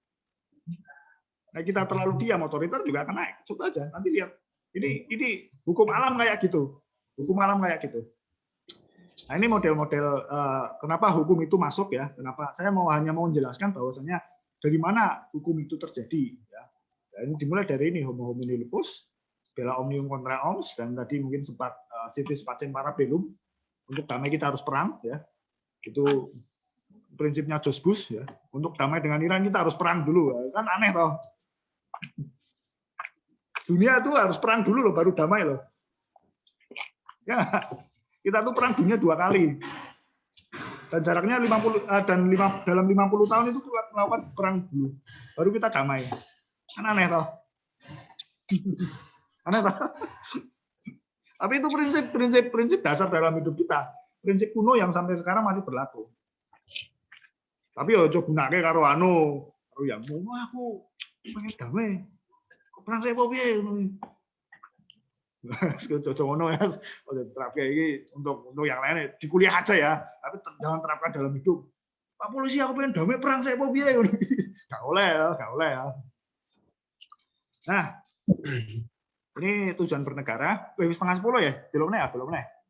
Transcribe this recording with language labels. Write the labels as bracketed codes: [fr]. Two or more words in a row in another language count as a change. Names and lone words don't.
[id] Nah, kita terlalu diam, otoriter juga akan naik. Coba aja, nanti lihat. Ini hukum alam kayak gitu, Nah, ini model-model kenapa hukum itu masuk ya. Kenapa saya hanya mau menjelaskan bahwasanya dari mana hukum itu terjadi. Ya. Ini dimulai dari ini [la] homo homini lupus, bella omnium contra omnes, [id] dan tadi mungkin sempat [la] civis pacem para bellum. [id] Untuk damai kita harus perang. Ya. Itu prinsipnya George Bush. Ya. Untuk damai dengan Iran kita harus perang dulu. Ya. Kan aneh toh. Dunia itu harus perang dulu loh, baru damai loh. Ya. Kita tuh perang dunia 2 kali. Dan jaraknya dalam 50 tahun itu melakukan perang dulu. Baru kita damai. Kan aneh toh. Aneh toh. Tapi itu prinsip dasar dalam hidup kita. Prinsip kuno yang sampai sekarang masih berlaku. [jv] Tapi ojo gunake karo [id] yang mau [jv] aku pengen damai. [id] Perang saya apa [jv] piye ngono. [id] Cocok ngono ya, terapkan ini untuk yang lain di kuliah aja ya, tapi jangan terapkan dalam hidup. Pak polisi aku pengen damai perang saya mau biaya, nggak boleh ya. Nah, ini tujuan bernegara, setengah 10 ya, belum nih.